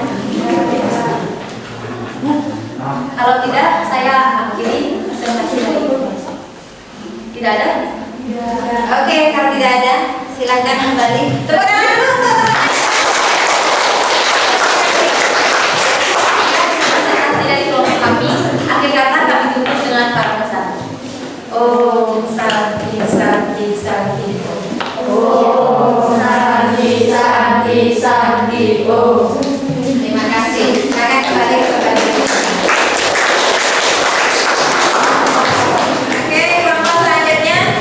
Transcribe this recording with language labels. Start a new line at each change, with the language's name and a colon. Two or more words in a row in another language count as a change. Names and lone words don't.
Indonesian: Kalau tidak, saya akhiri presentasi dari Ibu. Tidak ada? Oke, kalau tidak ada, silakan kembali. Tepuk tangan dulu untuk teman-teman. Presentasi dari kelompok kami. Akhir kata kami tutup dengan para pesan.
Sanskrit: Om Santi Santi Santi Om. Om Santi Santi Santi Om.
Indonesian: Terima kasih. Silakan kembali ke tempat. Oke, kelompok selanjutnya.